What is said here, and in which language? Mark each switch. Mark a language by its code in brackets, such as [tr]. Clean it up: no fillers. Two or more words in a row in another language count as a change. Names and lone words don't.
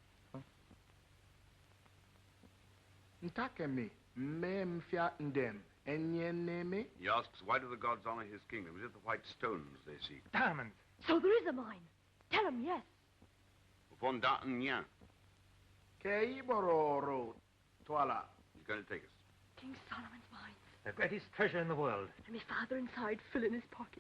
[en] Ntakemi, mem fiatin dem, enyeneme. He asks, why do the gods honor his kingdom? Is it the white stones they seek? Diamonds. So there is a mine. Tell him yes. Fonda'nya. Kei bororo, Twala. He's going to take us. King Solomon's mine. The greatest treasure in the world. And my father inside filling his pockets.